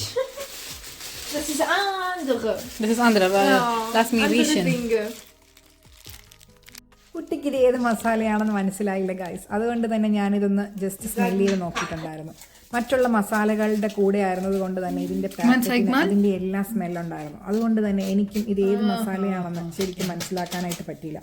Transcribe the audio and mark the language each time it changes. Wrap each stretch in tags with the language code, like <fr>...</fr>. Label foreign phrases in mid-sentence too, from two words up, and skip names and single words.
<de>Das ist andere. Das ist andere, weil lass mich riechen.</de> <ml>കുട്ടിക്ക് ഇത് ഏത് മസാലയാണെന്ന് മനസ്സിലായില്ല ഗൈസ്. അതുകൊണ്ട് തന്നെ ഞാനിതൊന്ന്</ml> <en>just smell</en> <ml>ചെയ്ത് നോക്കിയിട്ടുണ്ടായിരുന്നു. മറ്റുള്ള മസാലകളുടെ കൂടെ ആയിരുന്നത് കൊണ്ട് തന്നെ ഇതിന്റെ അതിന്റെ എല്ലാ സ്മെല്ലുണ്ടായിരുന്നു. അതുകൊണ്ട് തന്നെ എനിക്കും ഇത് ഏത് മസാലയാണെന്ന് ശരിക്കും മനസ്സിലാക്കാനായിട്ട് പറ്റിയില്ല.</ml>